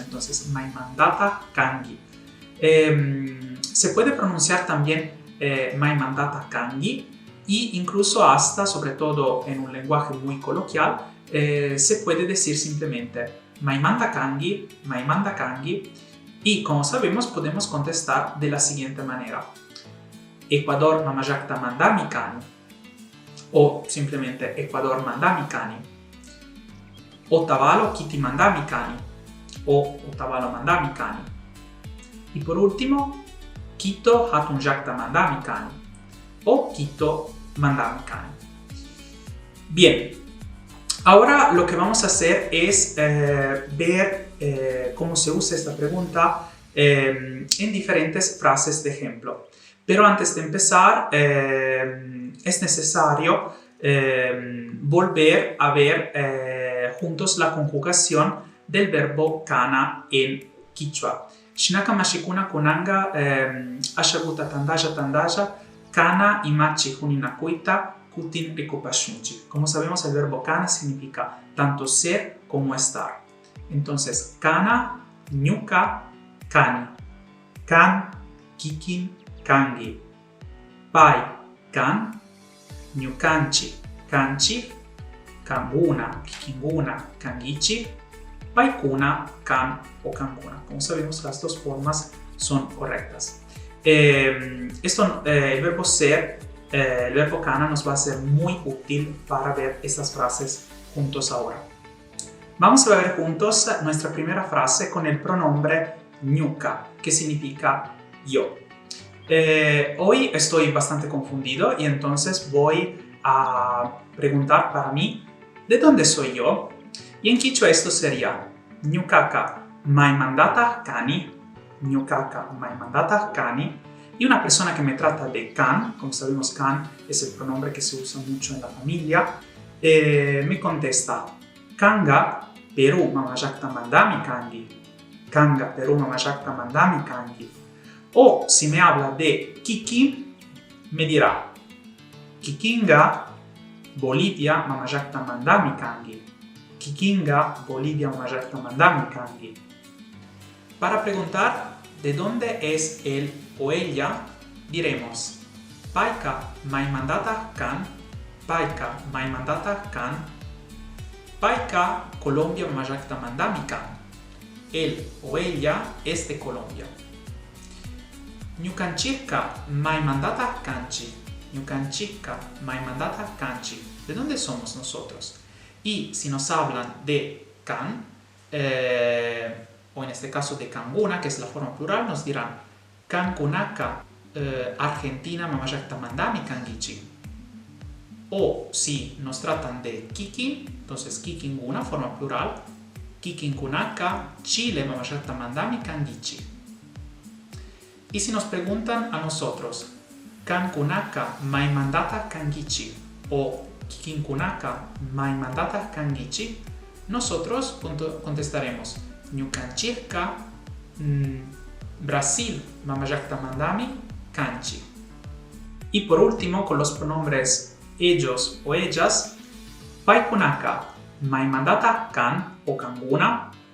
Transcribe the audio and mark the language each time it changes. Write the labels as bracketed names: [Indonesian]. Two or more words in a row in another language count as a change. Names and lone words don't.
[Spanish] Entonces, [Quechua] Maimandata Kangi. [Spanish] Se puede pronunciar también [Quechua] Maimandata Kangi [Spanish] e incluso hasta, sobre todo en un lenguaje muy coloquial, se puede decir simplemente [Quechua] Maimanda Kangi, Maimanda Kangi. [Spanish] Y como sabemos, podemos contestar de la siguiente manera. Ecuador Mamajakta Mandami Kani. O simplemente [Quechua] Ecuador mandami kani, Otavalo kiti mandami kani, o Otavalo mandami kani. [Spanish] Y por último, [Quechua] Quito hatunjakta mandami kani, o Quito mandami kani. [Spanish] Bien, ahora lo que vamos a hacer es ver cómo se usa esta pregunta en diferentes frases de ejemplo. Pero antes de empezar, es necesario volver a ver juntos la conjugación del verbo kana en Quichua. [Quechua] Shinaka mashikuna kunanga ashaguta tandaya kana imachi huninakuita kutin rikupashunchi. [Spanish] Como sabemos, el verbo kana significa tanto ser como estar. Entonces, [Quechua] kana, ñuka, kani, kan, kikin, kangi, pai, kan, ñukanchi, kanchi, kanguna, kikinguna, kangichi, paikuna, kan o kanguna. [Spanish] Como sabemos, las dos formas son correctas. El verbo ser, el verbo kana nos va a ser muy útil para ver estas frases juntos ahora. Vamos a ver juntos nuestra primera frase con el pronombre ñuka, que significa yo. Hoy estoy bastante confundido y entonces voy a preguntar para mí ¿de dónde soy yo? Y en Quichua esto sería [Quechua] ñukaka maimandata kani, ñukaka maimandata kani. [Spanish] Y una persona que me trata de kan, como sabemos, kan es el pronombre que se usa mucho en la familia, me contesta [Quechua] kanga Perú mamajakta mandami kangi, kanga Perú mamajakta mandami kangi. [Spanish] O si me habla de Kiki, me dirá [Quechua] Kikinga, Bolivia, mamajakta mandami kangi. Kikinga, Bolivia, mamajakta mandami kangi. [Spanish] Para preguntar de dónde es él o ella, diremos [Quechua] Paika maimandata kan, Paika maimandata kan, Paika, Colombia, mamajakta mandami kan. [Spanish] Él o ella es de Colombia. [Quechua] Ñukanchika maimandata kanchi. Ñukanchika maimandata kanchi. [Spanish] ¿De dónde somos nosotros? Y si nos hablan de kan, o en este caso de kanguna, que es la forma plural, nos dirán [Quechua] kankunaka Argentina mamajakta mandami kangichi. [Spanish] O si nos tratan de kikin, entonces kikinguna, forma plural, [Quechua] kikinkunaka Chile mamajakta mandami kangichi. [Spanish] Y si nos preguntan a nosotros, [Quechua] Kankunaka maimandata kangichi o Kikinkunaka maimandata kangichi, [Spanish] nosotros contestaremos [Quechua] Ñukanchika Brasil, mamajakta mandami, kanji. [Spanish] Y por último, con los pronombres ellos o ellas, [Quechua] paikunaka, maimandata kan o kanguna.